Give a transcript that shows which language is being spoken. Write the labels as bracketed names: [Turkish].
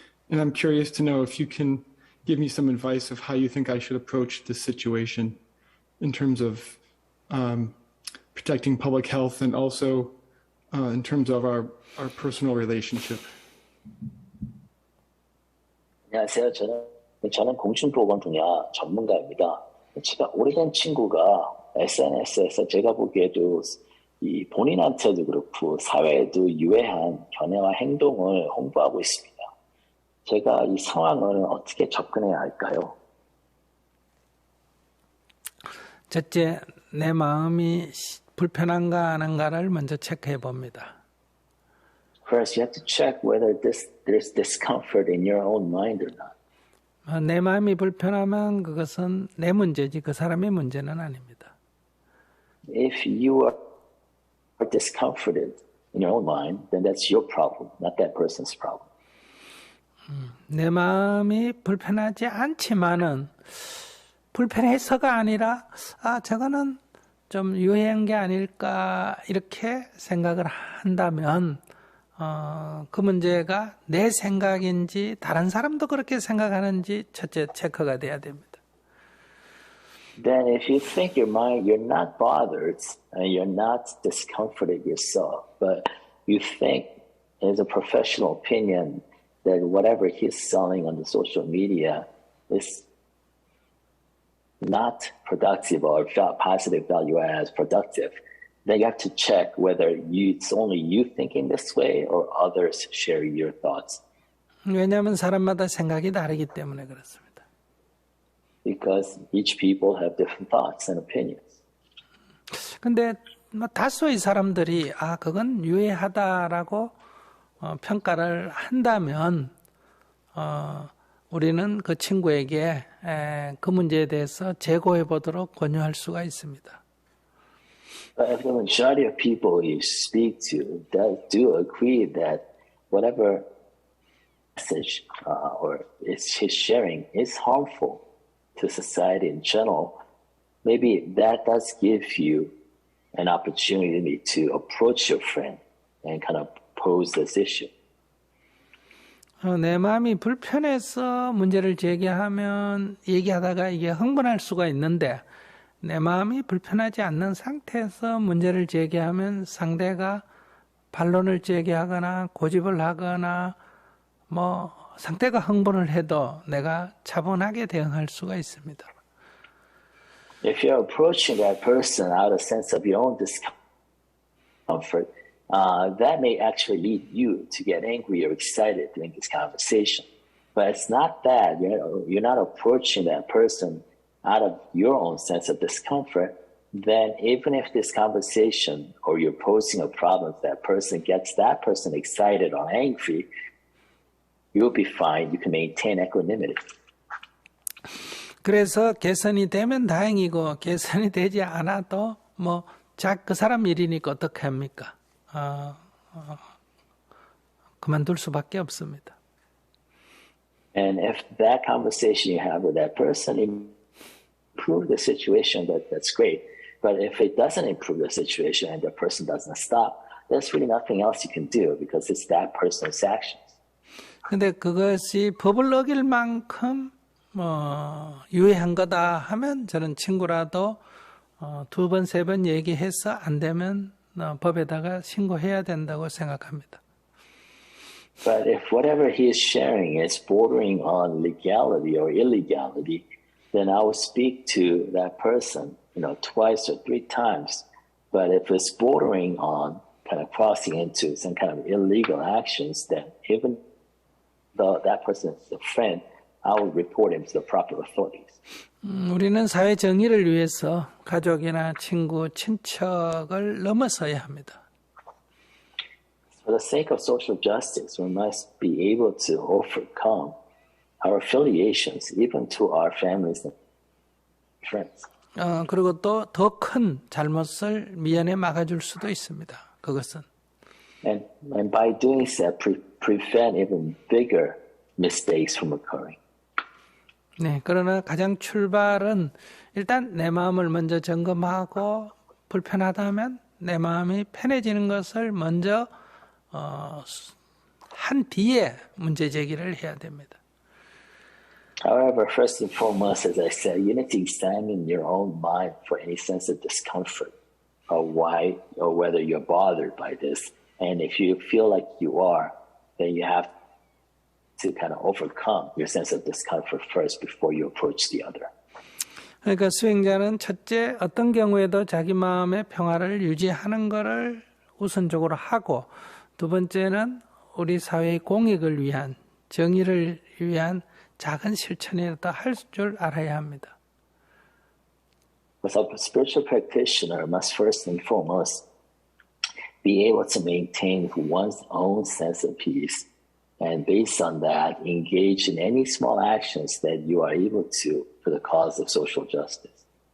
[English] And I'm curious to know if you can give me some advice of how you think I should approach this situation in terms of protecting public health and also in terms of our personal relationship. [Korean] 안녕하세요. 저는 공중보건 분야 전문가입니다. 제가 오래된 친구가 SNS에서 제가 보기에도 이 본인한테도 그렇고 사회에도 유해한 견해와 행동을 홍보하고 있습니다. 제가 이 상황을 어떻게 접근해야 할까요? 첫째, 내 마음이 불편한가 하는가를 먼저 체크해 봅니다. [English] First, you have to check whether there's discomfort in your own mind or not. [Korean] 내 마음이 불편하면 그것은 내 문제지 그 사람의 문제는 아닙니다. [English] If you are discomforted in your own mind, then that's your problem, not that person's problem. [Korean] 내 마음이 불편하지 않지만은 불편해서가 아니라 저거는 좀 유해한 게 아닐까 이렇게 생각을 한다면 그 문제가 내 생각인지 다른 사람도 그렇게 생각하는지 첫째 체크가 돼야 됩니다. [English] Then if you think you're not bothered and you're not discomforted yourself, but you think as a professional opinion that whatever he's selling on the social media is not productive or positive value as productive, then you have to check whether it's only you thinking this way or others share your thoughts. [Korean] 왜냐하면 사람마다 생각이 다르기 때문에 그렇습니다. [English] Because each people have different thoughts and opinions. [Korean] 근데 다수의 사람들이 그건 유해하다라고 평가를 한다면 우리는 그 친구에게 그 문제에 대해서 재고해 보도록 권유할 수가 있습니다. [English] But if the majority of people you speak to do agree that whatever message or his sharing is harmful to society in general, maybe that does give you an opportunity to approach your friend and kind of pose this issue. [Korean] 내 마음이 불편해서 문제를 얘기하다가 이게 흥분할 수가 있는데 내 마음이 불편하지 않는 상태에서 문제를 제기하면 상대가 반론을 제기하거나 고집을 하거나 상대가 흥분을 해도 내가 차분하게 대응할 수가 있습니다. [English] If you're approaching that person out of sense of your own discomfort, that may actually lead you to get angry or excited during this conversation. But it's not that. You're not approaching that person out of your own sense of discomfort. Then even if this conversation or you're posing a problem to that person gets that person excited or angry, you'll be fine. You can maintain equanimity. [Korean] 그래서 개선이 되면 다행이고 개선이 되지 않아도 그 사람 일이니까 어떻게 합니까? 그만둘 수밖에 없습니다. [English] And if that conversation you have with that person improve the situation, that's great. But if it doesn't improve the situation and the person doesn't stop, there's really nothing else you can do because it's that person's actions. [Korean] 근데 그것이 법을 어길 만큼 유해한 거다 하면 저는 친구라도 2번, 3번 얘기해서 안 되면 법에다가 신고해야 된다고 생각합니다. [English] But if whatever he is sharing is bordering on legality or illegality, then I will speak to that person, twice or 3 times. But if it's bordering on kind of crossing into some kind of illegal actions, then even though that person is a friend, I will report him to the proper authorities. [Korean] 우리는 사회 정의를 위해서 가족이나 친구, 친척을 넘어서야 합니다. [English] For the sake of social justice, we must be able to overcome our affiliations, even to our families and friends. [Korean] 그리고 또 더 큰 잘못을 미연에 막아줄 수도 있습니다. 그것은. [English] And by doing so, prevent even bigger mistakes from occurring. [Korean] 네, 그러나 가장 출발은 일단 내 마음을 먼저 점검하고 불편하다면 내 마음이 편해지는 것을 먼저 한 뒤에 문제 제기를 해야 됩니다. [English] However, first and foremost, as I said, you need to examine your own mind for any sense of discomfort or why or whether you're bothered by this. And if you feel like you are, then you have to kind of overcome your sense of discomfort first before you approach the other. [Korean] 그러니까 수행자는 첫째 어떤 경우에도 자기 마음의 평화를 유지하는 것을 우선적으로 하고 두 번째는 우리 사회의 공익을 위한 정의를 위한 작은 실천이라도 할 줄 알아야 합니다. [English] So a spiritual practitioner must first and foremost be able to maintain one's own sense of peace, and based on that, engage in any small actions that you are able to for the cause of social justice.